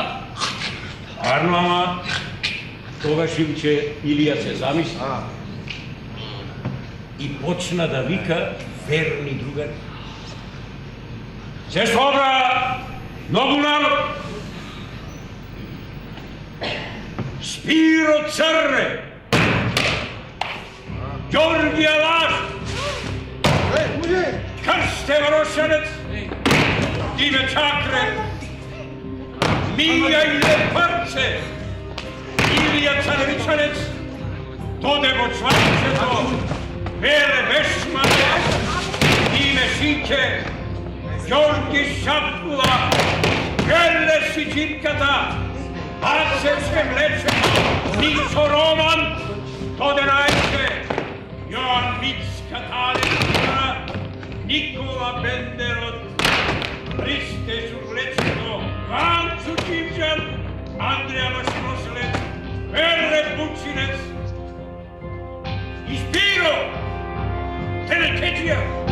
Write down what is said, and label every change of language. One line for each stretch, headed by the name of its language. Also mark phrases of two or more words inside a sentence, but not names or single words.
Macedonian: Арно, ама тогаш Илче Илија се замисли и почна да вика верни другари. Се собра многу народ. Spiro Crne, Georgija Laš, Krste Varošanec, Dime Čakre, Mija Leparče, Ilija Carevičanec, Tode Bočvančeto, Vele Bešmane, Dime Šinke, Georgi Šapula, Vele Siđirkata, Acevske Mlečeno, Nico Roman, Tode Najče, Joan Vicka Talina, Nikola Benderot, Hriste Žurlečeno, Vancu Čimčan, Andrija Vašnoselec, Vele Bučinec i Spiro Telekeđija.